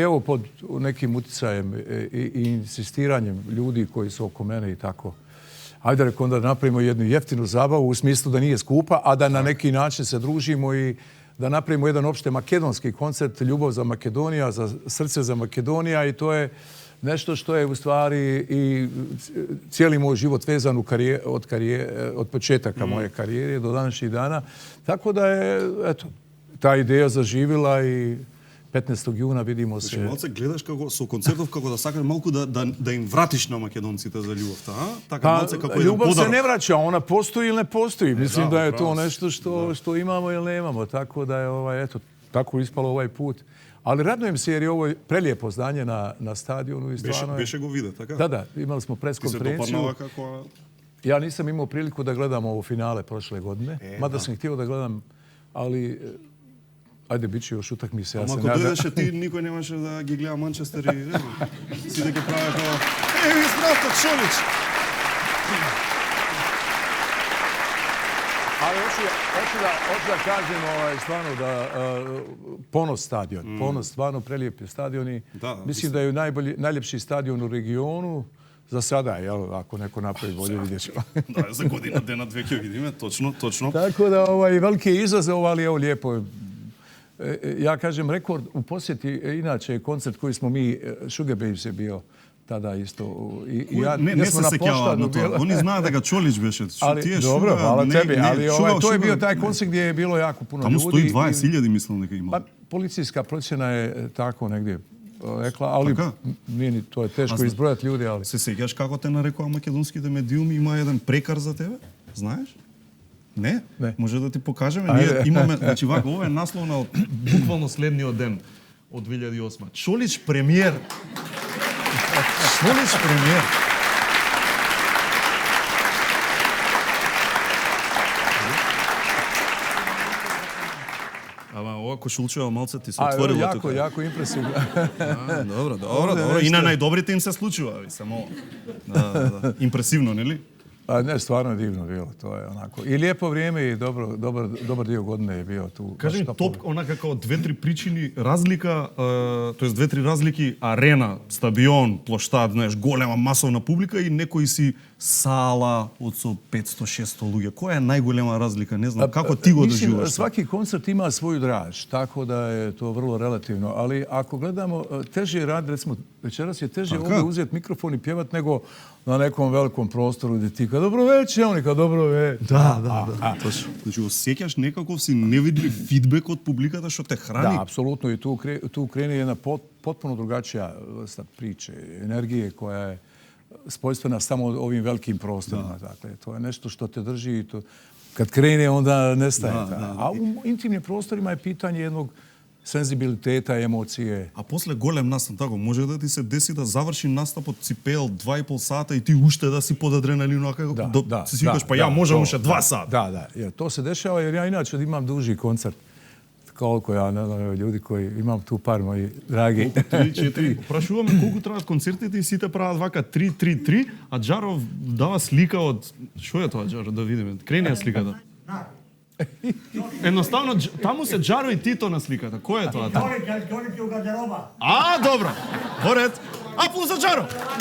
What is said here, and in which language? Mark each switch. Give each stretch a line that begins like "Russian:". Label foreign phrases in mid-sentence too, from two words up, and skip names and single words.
Serbian: evo pod nekim uticajem i insistiranjem ljudi koji su oko mene i tako, ajde reko onda napravimo jednu jeftinu zabavu u smislu da nije skupa, a da na neki način se družimo i da napravimo jedan opšte makedonski koncert, ljubav za Makedonija, za srce za Makedonija i to je nešto što je u stvari i cijeli moj život vezan od početaka moje karijere do današnjih dana. Tako da je, eto, ta ideja zaživila i 15. juna vidimo
Macedonian: Значи,
Serbian: se.
Macedonian: малце гледаш како со концертов како да сакаш малку да им вратиш на македонците за љубовта, а? Така
Serbian: Pa,
Macedonian: малце како еден
Serbian: ljubav se
Macedonian: подарок.
Serbian: ne vraća, ona postoji ili ne postoji. Mislim da, da je to pravo si. nešto što imamo ili nemamo. Tako da je, eto, tako ispalo ovaj put. Ali radujem se jer je ovo prelijepo zdanje na stadionu i stvarno je...
Macedonian: Беше го виде, така?
Serbian: Da, imali smo pres
Macedonian: Ти се
Serbian: konferenciju.
Macedonian: допаднала како...
Serbian: Ja nisam imao priliku da gledam ovo finale prošle godine, mada sam htio da gledam, ali ajde, bit će još utakmice.
Macedonian: Ама ако дојдеше ти, никој немаше да ги гледа Манчестер и сите ќе правеа како ви Здравко Чолич!
Serbian: Ali hoću da kažem stvarno da Ponos stadion, Ponos stvarno prelijepi stadion i mislim da je najljepši stadion u regionu. За сада, јел,
Macedonian: ако некој направи
Serbian: болje, видjet ćemo.
Macedonian: Да, за година, дена, две ќе видиме, точно.
Serbian: Tako da veliki je izazov, ali evo lijepo. Ja kažem rekord u posjeti, inače koncert koji smo mi, Sugar Babes je bio tada isto.
Macedonian: Не се сеќава на тоа. Они знаат дека Чолич беше.
Serbian: Dobro, hvala tebi, ali to je bio taj koncert gdje je bilo jako puno ljudi. Tamo 120.000 mislim дека ima. Pa policijska procjena je tako negdje rekla, ali nije ni to je teško izbrojati ljudi, ali...
Macedonian: Се сеќаш како те нарекува македонските медиуми, има еден прекар за тебе? Знаеш? Не? Може да ти покажеме. Ние имаме, значи вака, ова е наслов на буквално следниот ден од 2008. Чолич премиер. Чолич премиер. Ама ова кошулчева малце ти се отворило тука.
Serbian: Jako impresivno.
Macedonian: Добро. И на најдобрите им се случува, само. Да. Импресивно, нели?
Serbian: Ne, stvarno je divno bilo, to je onako. I lijepo vrijeme i dobar dio godine je bio tu.
Macedonian: Кажи ми, топ, онака како две-три причини, разлика, тоест две-три разлики, арена, стадион, плоштад, знаеш, голема масовна публика и некои си сала од со 500-600 луѓе. Која е најголема разлика? Не знам, како ти го доживуваш?
Serbian: Svaki koncert ima svoju draž, tako da je to vrlo relativno. Ali ako gledamo, teže je raditi, recimo, večeras je teže ovdje uzeti mikrofon i pjevat nego na nekom velikom prostoru gdje ti kao dobro večer, oni kao dobro večer.
Macedonian: Да. Точно. Значи, осеќаш некаков си невидлив фидбек од публиката што те храни.
Serbian: Da, apsolutno. I tu krene jedna potpuno drugačija vrsta priče, energije koja je spojstvena samo ovim velikim prostorima. Dakle, to je nešto što te drži i to kad krene onda nestaje. A u intimnim prostorima je pitanje jednog senzibiliteta, emocije.
Macedonian: А после голем настап, тако, може да ти се деси да заврши настапот, си пеел 2,5 сата и ти уште да си
Serbian: под адреналином,
Macedonian: си викаш, па
Serbian: ја можам
Macedonian: уште 2 сата.
Serbian: Da. To se dešava jer ja inače imam duži koncert. Koliko ja, ne znam, ljudi koji imam tu par moji dragi. 3-4.
Macedonian: Прашуваме колку траат концертите и сите прават вака 3-3-3, а Джаров дава слика од... Што е тоа, Джаро, да видиме? Крени ја сликата. Едноставно, таму се Джаро и Тито на сликата. Кој е тоа? Ѓони ти у гардероба. А, добро. Поред. Аплауз за Джаро.